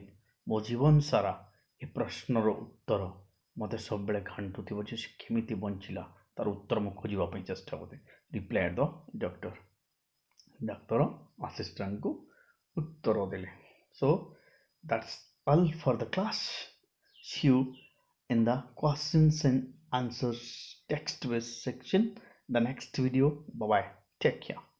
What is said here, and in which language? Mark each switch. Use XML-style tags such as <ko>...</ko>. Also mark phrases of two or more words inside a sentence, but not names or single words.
<or>ମୋ ଜୀବନ ସାରା ଏ ପ୍ରଶ୍ନର ଉତ୍ତର ମୋତେ ସବୁବେଳେ ଘାଣ୍ଟୁଥିବ ଯେ ସେ କେମିତି ବଞ୍ଚିଲା, ତାର ଉତ୍ତର ମୁଁ ଖୋଜିବା ପାଇଁ ଚେଷ୍ଟା କରେ।</or> <en>replied the doctor,</en> <or>ଡାକ୍ତର ଆସିଷ୍ଟାଣ୍ଟକୁ ଉତ୍ତର ଦେଲେ।</or> <en>so that's all for the class. see you in the questions and answers text based section, the next video. Bye bye, take care.</en>